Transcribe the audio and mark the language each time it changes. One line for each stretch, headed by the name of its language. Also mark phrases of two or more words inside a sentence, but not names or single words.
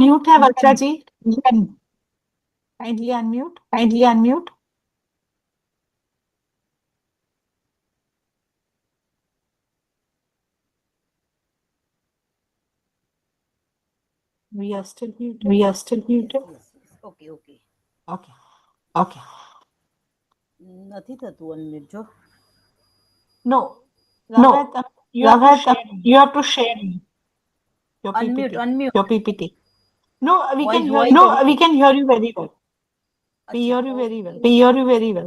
Hindi: म्यूट है वर्षा जी।
English: kindly unmute. kindly unmute. We are still muted. We are still muted. okay okay Okay. Okay.
Gujarati: નથી થતું અનમ્યુટ જો.
English: No. No. Ravit, you have to share you have to share your અનમ્યુટ PPT. અનમ્યુટ. Your PPT. No, we Voice- can hear voice you. No, very we well. can hear you very well. We hear you very well. We hear you very well.